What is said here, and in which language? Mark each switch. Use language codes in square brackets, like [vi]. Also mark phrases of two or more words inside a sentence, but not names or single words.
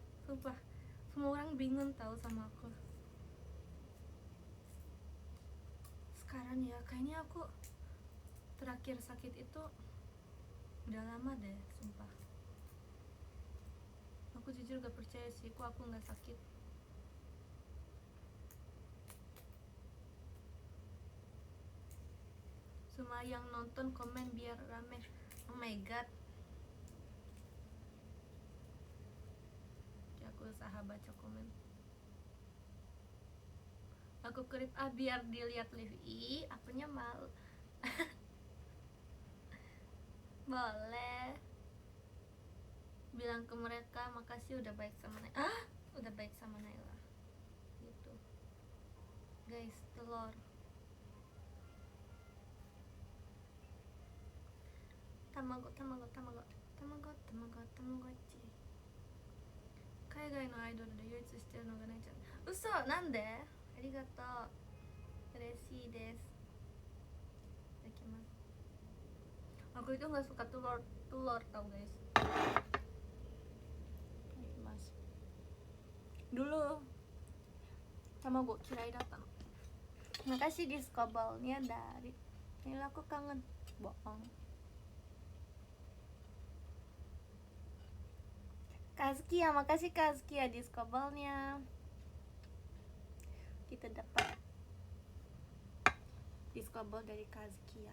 [id] Sumpah semua orang bingung tahu sama aku. Sekarang ya kayaknya aku terakhir sakit itu udah lama deh, sumpah. Aku jujur gak percaya sih kok aku gak sakit. Semua yang nonton komen biar rame. [en] Oh my god, [id] aku usaha baca komen. Aku kerip biar dilihat live. Akunya malu. Boleh bilang ke mereka makasih udah baik sama Naila. Udah baik sama Naila gitu guys. Telur tamago Tamagotchi。 [ja] 海外のアイドルで唯一してるのがないちゃん。嘘、なんで？ありがとう、嬉しいです。 [id] いただきます。Aku itu nggak suka telur tau guys. Mas. Dulu [ja] 卵嫌いだったの。 [id] Makasih diskobalnya dari. Ini aku kangen. Bohong. Kazkia, makasih Kazkia diskobalnya. Kita dapat diskobal dari Kazkia.